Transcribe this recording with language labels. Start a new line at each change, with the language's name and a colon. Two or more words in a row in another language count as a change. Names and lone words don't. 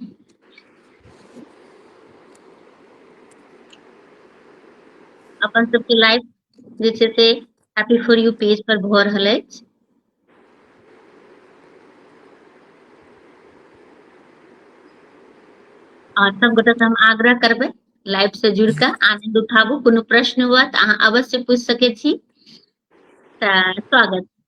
Maithili: अपन सबके लाइव जे छै से हैप्पी फॉर यू पेज पर भऽ रहल अछि। और सब गोटे से हम आग्रह करबै लाइव से जुड़ कऽ आनंद उठाबू, कोनो प्रश्न हुआ तऽ अहाँ अवश्य पूछि सकै छी। तऽ स्वागत।